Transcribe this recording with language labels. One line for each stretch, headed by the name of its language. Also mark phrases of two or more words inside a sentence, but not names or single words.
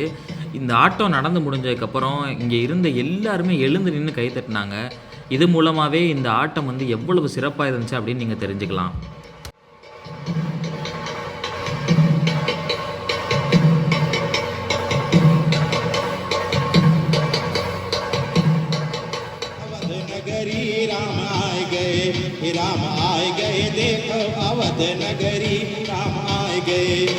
Tamil: இந்த ஆட்டம் நடந்து முடிஞ்சதுக்கப்புறம் இங்கே இருந்த எல்லாருமே எழுந்து நின்று கை தட்டினாங்க. இது மூலமாகவே இந்த ஆட்டம் எவ்வளவு சிறப்பாக இருந்துச்சு அப்படின்னு நீங்கள் தெரிஞ்சுக்கலாம்.
Hindi: राम आए गए, देखो अवध नगरी राम आए गए।